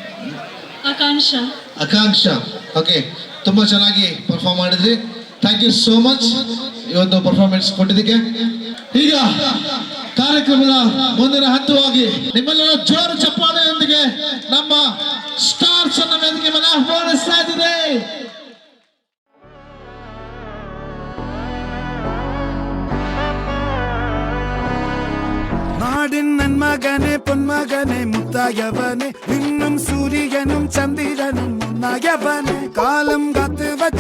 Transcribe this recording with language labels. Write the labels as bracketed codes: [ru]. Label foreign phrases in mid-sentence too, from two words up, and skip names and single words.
[kn] ಆಕಾಂಕ್ಷ. ಓಕೆ, ತುಂಬಾ ಚೆನ್ನಾಗಿ ಪರ್ಫಾರ್ಮ್ ಮಾಡಿದ್ರಿ. [en] thank you so much [kn] ಇವತ್ತು ಪರ್ಫಾರ್ಮೆನ್ಸ್ ಕೊಟ್ಟಿದ್ದಕ್ಕೆ. ಈಗ ಕಾರ್ಯಕ್ರಮದ ಮುಂದಿನ ಹಂತವಾಗಿ ನಿಮ್ಮೆಲ್ಲರ ಜೋರು ಚಪ್ಪಾಳೆಯೊಂದಿಗೆ ನಮ್ಮ ಸ್ಟಾರ್ಸ್ ಅನ್ನ ವೇದಿಕೆ ಮೇಲೆ ಆಹ್ವಾನಿಸ್ತಾ ಇದ್ದೀವಿ. [ml] നാടിൻ നന്മകനെ പൊന്മകനെ മുത്തായവനെ നിന്നും സൂര്യനും ചന്ദ്രനും ഒന്നായവനെ കാലം കാത്ത് വച്ച